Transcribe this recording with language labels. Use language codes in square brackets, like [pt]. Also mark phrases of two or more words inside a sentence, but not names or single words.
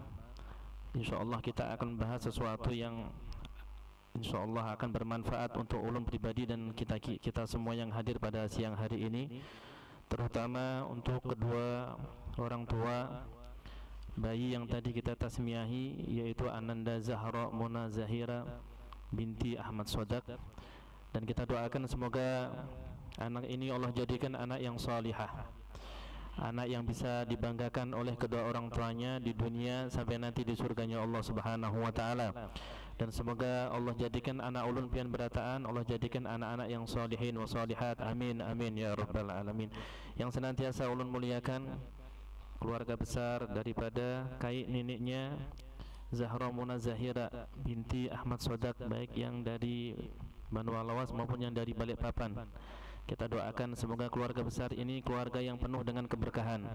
[id] InsyaAllah kita akan bahas sesuatu yang InsyaAllah akan bermanfaat untuk ulun pribadi dan kita semua yang hadir pada siang hari ini, terutama untuk kedua orang tua bayi yang tadi kita tasmiahi, yaitu Ananda Zahra Mona Zahira binti Ahmad Sodak. Dan kita doakan semoga anak ini Allah jadikan anak yang salihah, anak yang bisa dibanggakan oleh kedua orang tuanya di dunia sampai nanti di surganya Allah [ar] سبحانه وتعالى. [id] Dan semoga Allah jadikan [bjn] anak ulun pian berataan, [id] Allah jadikan anak-anak yang [ar] صالحين وصالحات, آمين آمين يا رب العالمين. [id] Yang senantiasa ulun muliakan keluarga besar daripada kai neneknya Zahra Muna Zahira binti Ahmad Sodak, baik yang dari Banua Lawas maupun yang dari Balikpapan. Kita doakan semoga keluarga besar ini keluarga yang penuh dengan keberkahan.